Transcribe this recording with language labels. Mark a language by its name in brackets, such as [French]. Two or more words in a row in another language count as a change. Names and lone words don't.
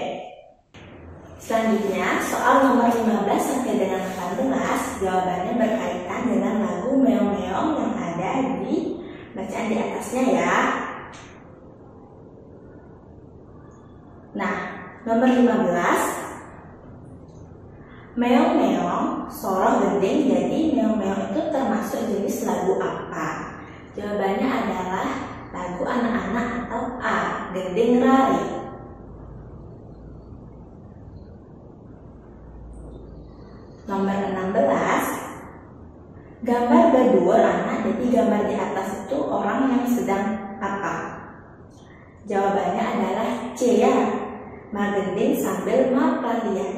[Indonesian] Selanjutnya soal nomor 15 sampai dengan 18, jawabannya berkaitan dengan lagu Meong-meong yang ada di bacaan di atasnya ya. Nah, nomor 15, [Balinese] meong-meong soroh gending. [Indonesian] Jadi meong-meong itu termasuk jenis lagu apa? Jawabannya adalah lagu anak-anak atau A, [Balinese] gending rari. [Indonesian] Nomor 16, gambar berdua anak. Jadi gambar di atas itu orang yang sedang apa? Jawabannya adalah C ya, [Balinese] magending sambil mapalian.